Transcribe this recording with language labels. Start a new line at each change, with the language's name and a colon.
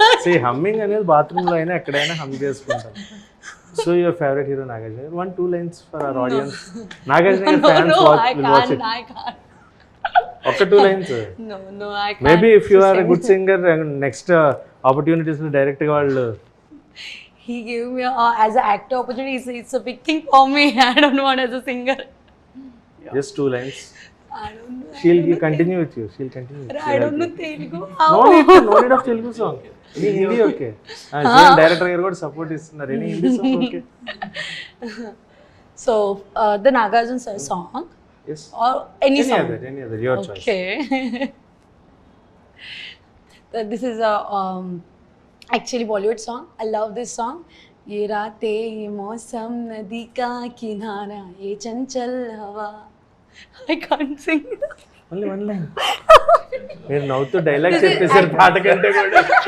Telugu: See, humming అనేది bathroom లో అయినా ఎక్కడైనా hum చేసుకుంటాం.
English: So your favorite hero Nagarjuna. 1-2 lines for our audience. Nagarjuna fans will watch it. I can't.
Telugu: Oka 2 lines.
English: No, I can't. Maybe if you are a good singer and next opportunities
Telugu: లో direct గా వాళ్ళు
English: He gave me as an actor opportunity. It's a big thing for me. I don't want as a singer. just 2 lines. I don't know. She'll continue with you. She'll continue with you. I don't know Telugu. No need of Telugu song. Any Hindi okay.
Telugu: Director garu kuda support istunaru.
English: Any Hindi song okay. So the Nagarjuna sir song. Yes. Or any song. Any other. Your choice. Okay. This is a actually Bollywood song. I love this song.
Hindi: ये रातें ये मौसम नदी का किनारा ये चंचल हवा.
English: I can't sing. Only 1 line.
Telugu: మీరు నవ్వుతూ డైలాగ్ చెప్పేసారు పాట కంటే కూడా.